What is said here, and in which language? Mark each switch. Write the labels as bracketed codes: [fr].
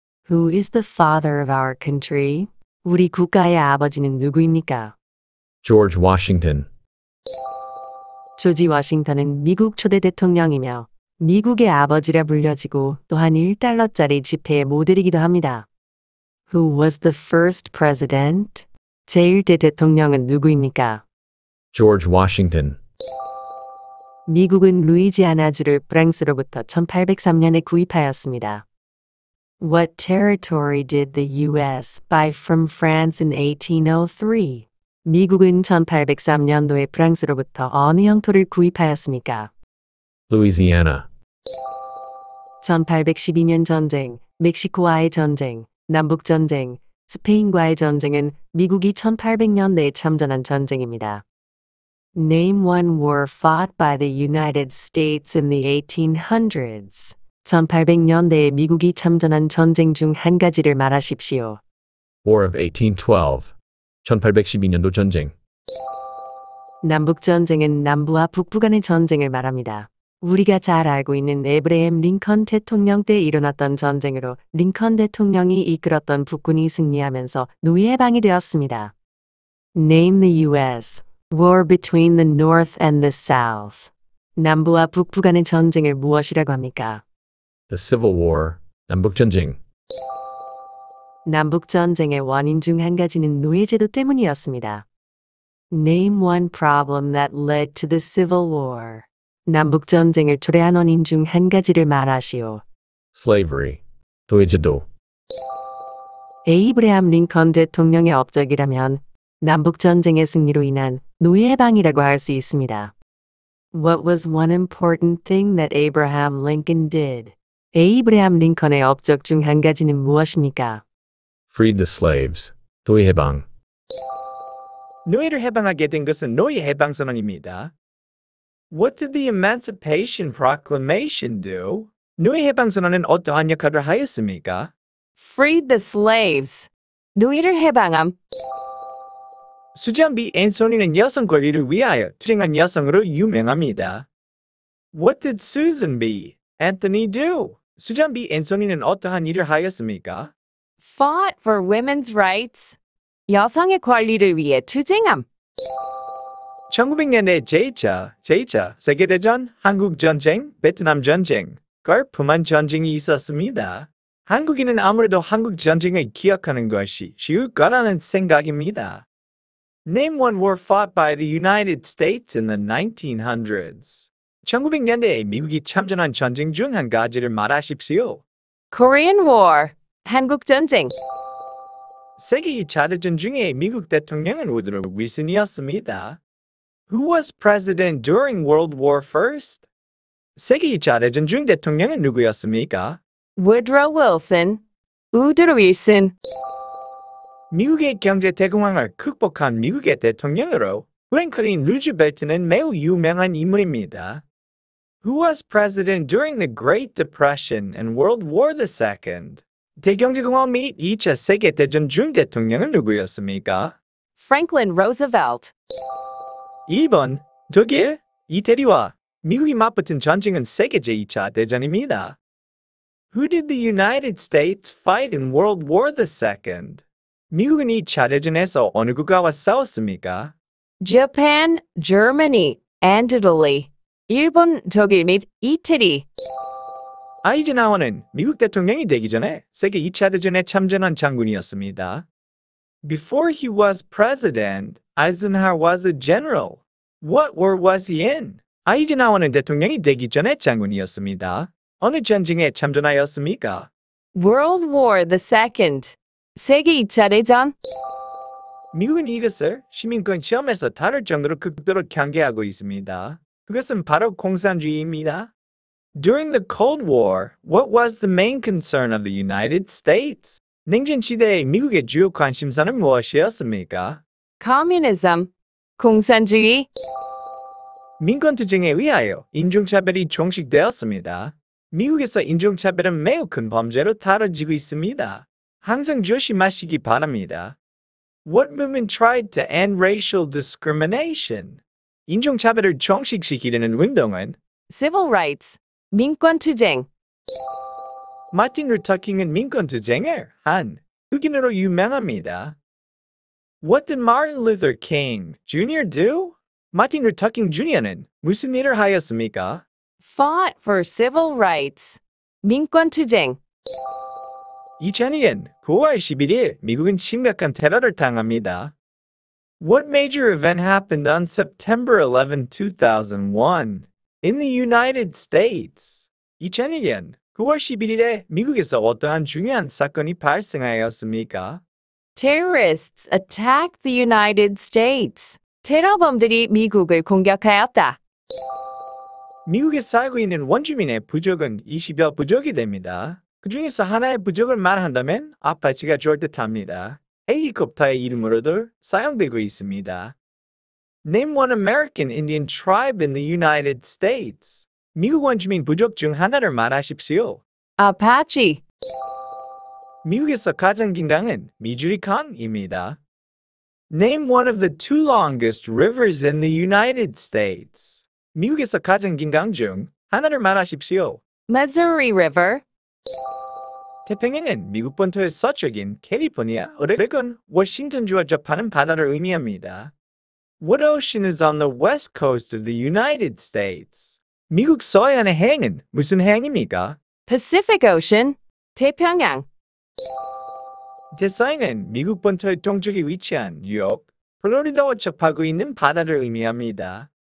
[en] Who is the father of our country? [ko] 우리 국가의 아버지는 누구입니까? [en] George Washington. [ko] 조지 워싱턴은 미국 초대 대통령이며 미국의 아버지라 불려지고 또한 1달러짜리 지폐의 모델이기도 합니다. [en] Who was the first president? [ko] 제1대 대통령은 누구입니까? [en] George Washington. [ko] 미국은 루이지아나주를 프랑스로부터 1803년에 구입하였습니다. [en] What territory did the U.S. buy from France in 1803? [ko] 미국은 1803년도에 프랑스로부터 어느 영토를 구입하였습니까? [en] Louisiana. [ko] 1812년 전쟁, 멕시코와의 전쟁, 남북전쟁, 스페인과의 전쟁은 미국이 1800년대에 참전한 전쟁입니다. [en] Name one war fought by the United States in the 1800s. [ko] 1800년대에 미국이 참전한 전쟁 중 한 가지를 말하십시오. [en] War of 1812. [ko] 1812년도 전쟁. 남북전쟁은 남부와 북부 간의 전쟁을 말합니다. 우리가 잘 알고 있는 에브레햄 링컨 대통령 때 일어났던 전쟁으로 링컨 대통령이 이끌었던 북군이 승리하면서 노예해방이 되었습니다. [en] Name the U.S. war between the North and the South. [ko] 남부와 북부 간의 전쟁을 무엇이라고 합니까? [en] The Civil War. [ko] 남북전쟁. 남북전쟁의 원인 중 한 가지는 노예제도 때문이었습니다. [en] Name one problem that led to the Civil War. [ko] 남북전쟁을 초래한 원인 중 한 가지를 말하시오. [en] Slavery. [ko] 노예제도. 에이브레함 링컨 대통령의 업적이라면 남북전쟁의 승리로 인한 노예해방이라고 할 수 있습니다. [en] What was one important thing that Abraham Lincoln did? [ko] 에이브레함 링컨의 업적 중 한 가지는 무엇입니까? [en] Freed the slaves. [ko] 노예해방. 노예를 해방하게 된 것은 노예 해방 선언입니다. [en] What did the Emancipation Proclamation do? [ko] 노예 해방 선언은 어떠한 역할을 하였습니까? [en] Freed the slaves. [ko] 노예를 해방함. 수잔 B. 앤소니는 여성 권리를 위하여 투쟁한 여성으로 유명합니다. [en] What did Susan B. Anthony do? 수잔 B. [ko] 앤소니는 어떠한 일을 하였습니까? [en] Fought for women's rights. [ko] 여성의 권리를 위해 투쟁함. 1900년대 제2차 세계대전, 한국전쟁, 베트남전쟁, 걸프만 전쟁이 있었습니다. 한국인은 아무래도 한국전쟁을 기억하는 것이 쉬울 거라는 생각입니다. [en] Name one war fought by the United States in the 1900s. [ko] 1900년대에 미국이 참전한 전쟁 중 한 가지를 말하십시오. [en] Korean War. [ko] 한국전쟁. 세계 2차 대전 중에 미국 대통령은 우드로 윌슨이었습니다. [en] Who was president during World War I? [ko] 세계 2차 대전 중 대통령은 누구였습니까? [en] Woodrow Wilson. 우드로 윌슨. [ko] 미국의 경제 대공황을 극복한 미국의 대통령으로 프랭클린 루즈벨트는 매우 유명한 인물입니다. [en] Who was president during the Great Depression and World War II? [ko] 대경제공황 및 2차 세계대전 중 대통령은 누구였습니까? [en] Franklin Roosevelt. [ko] 2번, 독일, 이태리와 미국이 맞붙은 전쟁은 세계 제2차 대전입니다. [en] Who did the United States fight in World War II? [ko] 미국은 2차 대전에서 어느 국가와 싸웠습니까? [en] Japan, Germany, and Italy. [ko] 일본, 독일 및 이태리. 아이젠하워는 미국 대통령이 되기 전에 세계 2차 대전에 참전한 장군이었습니다. [en] Before he was president, Eisenhower was a general. What war was he in? [ko] 아이젠하워는 대통령이 되기 전에 장군이었습니다. 어느 전쟁에 참전하였습니까? [en] World War II. [ko] 세계 2차 대전. 미국은 이것을 시민권 시험에서 다룰 정도로 극도로 경계하고 있습니다. 그것은 바로 공산주의입니다. [en] During the Cold War, what was the main concern of the United States? [ko] 냉전 시대의 미국의 주요 관심사는 무엇이었습니까? [en] Communism. [ko] 공산주의. 민권투쟁에 의하여 인종차별이 종식되었습니다. 미국에서 인종차별은 매우 큰 범죄로 다뤄지고 있습니다. 항상 조심하시기 바랍니다. [en] What movement tried to end racial discrimination? [ko] 인종차별을 종식시키려는 운동은 [en] Civil Rights. [ko] 민권투쟁. 마틴 루터킹은 민권투쟁을 한 흑인으로 유명합니다. [en] What did Martin Luther King Jr. do? [ko] 마틴 루터킹 주니어는 무슨 일을 하였습니까? [en] Fought for civil rights. [ko] 민권투쟁. 2002년 9월 11일 미국은 심각한 테러를 당합니다. [en] What major event happened on September 11, 2001 in the United States? [ko] 2001년 9월 11일에 미국에서 어떠한 중요한 사건이 발생하였습니까? [en] Terrorists attacked the United States. [ko] 테러범들이 미국을 공격하였다. 미국에 살고 있는 원주민의 부족은 20여 부족이 됩니다. 그 중에서 하나의 부족을 말한다면 아파치가 좋을 듯합니다. 헬리콥터의 이름으로도 사용되고 있습니다. [en] Name one American Indian tribe in the United States. [ko] 미국 원주민 부족 중 하나를 말하십시오. [en] Apache. [ko] 미국에서 가장 긴 강은 미주리 강입니다. [en] Name one of the two longest rivers in the United States. [ko] 미국에서 가장 긴 강 중 하나를 말하십시오. [en] Missouri River. [ko] 태평양은 미국 본토의 서쪽인 캘리포니아, 오레곤, 워싱턴주와 접하는 바다를 의미합니다. [en] What ocean is on the west coast of the United States? [ko] 미국 서해안의 해양은 무슨 해양입니까? [en] Pacific Ocean. [ko] 태평양. 대서양은 미국 본토의 동쪽에 위치한 뉴욕, 플로리다와 접하고 있는 바다를 의미합니다.